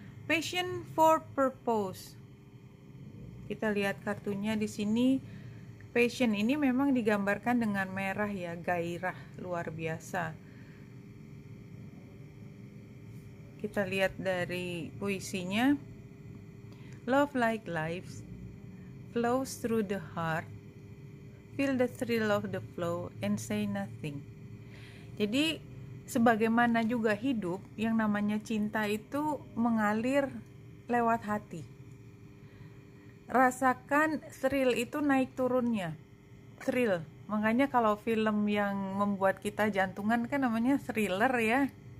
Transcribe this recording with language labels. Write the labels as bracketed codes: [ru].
[en] Passion for Purpose. [id] Kita lihat kartunya di sini. Passion ini memang digambarkan dengan merah ya, gairah luar biasa. Kita lihat dari puisinya. [en] Love like life flows through the heart. Feel the thrill of the flow and say nothing. [id] Jadi sebagaimana juga hidup, yang namanya cinta itu mengalir lewat hati. Rasakan thrill itu naik turunnya. Thrill. Makanya kalau film yang membuat kita jantungan kan namanya thriller ya.